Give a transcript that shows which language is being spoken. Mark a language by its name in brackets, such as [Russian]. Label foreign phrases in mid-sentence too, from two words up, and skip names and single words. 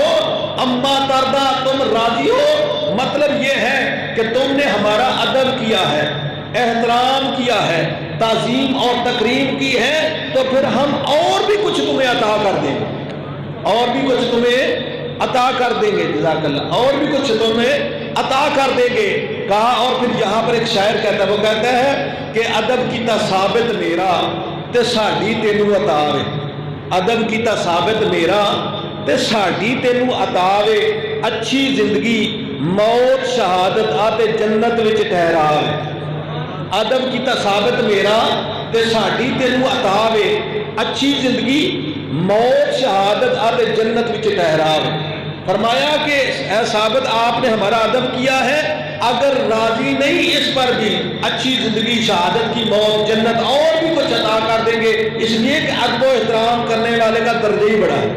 [Arabic] اما ترضا [Urdu] تم راضی ہو، مطلب یہ ہے کہ تم نے ہمارا ادب کیا ہے، احترام کیا ہے، تعظیم اور تکریم کی ہے، تو پھر ہم اور بھی کچھ تمہیں عطا کر دیں گے، اور بھی کچھ تمہیں عطا کر دیں گے، [Arabic] جزاک اللہ، [Urdu] اور بھی کچھ تمہیں عطا کر دیں گے۔ کہا، اور پھر یہاں پر ایک شاعر کہتا ہے، وہ کہتا ہے کہ [Punjabi] ادب کیتا ثابت میرا تے ساڈی تینوں عطا وے، ادب کیتا ثابت میرا تے ساڈی تینوں عطا وے، اچھی زندگی، موت شہادت آتے جنت وچ ٹھہراوے۔ ادب کیتا ثابت میرا تے ساڈی تینوں عطا وے، اچھی زندگی، موت شہادت آتے جنت وچ ٹھہراوے۔ [Urdu] فرمایا کہ اے ثابت آپ نے ہمارا ادب کیا ہے، اگر راضی نہیں اس پر بھی اچھی زندگی، شہادت کی موت، جنت، اور بھی کچھ عطا کر دیں گے، اس لیے کہ ادب و احترام کرنے والے کا درجہ ہی بڑا ہے۔